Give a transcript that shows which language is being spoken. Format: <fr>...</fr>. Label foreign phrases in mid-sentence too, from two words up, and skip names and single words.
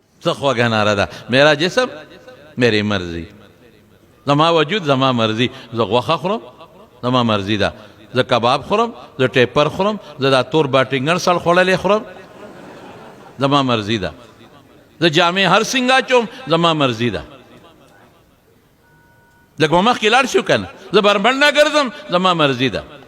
<ps>خوږه ناره ده</ps> <ur>میرا جسم میری مرضی</ur> <ps>زما وجود زما مرضی زه غوښه خورم زما مرضی ده زه کباب خورم زه ټیپر خورم زه دا تور باټینګر سړ خوړلی خورم زما مرضی ده زه جامې هر سینګه اچوم زما مرضی ده لږ به مخکې لاړ شو که نه زه بربنډه ګرځم زما مرضي ده</ps>